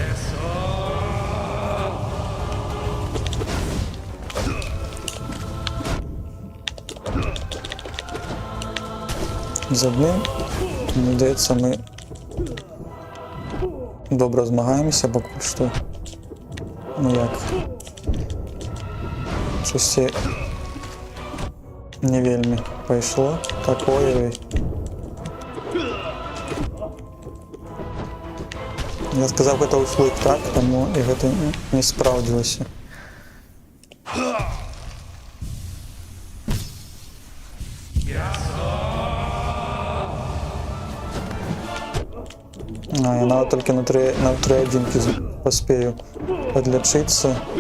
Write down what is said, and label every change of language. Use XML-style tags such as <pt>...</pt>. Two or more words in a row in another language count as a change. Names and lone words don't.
<uk>З одним, мені здається, ми добре змагаємося поки що. Ну як? Щось не вельми пішло.</uk> <be>Такое.</be> <uk>Я сказав,</uk> <be>гэта ўслых, так? Таму і гэта не спраўдзілася. Я нават толькі на 3 адзінкі паспею падлячыцца.</be>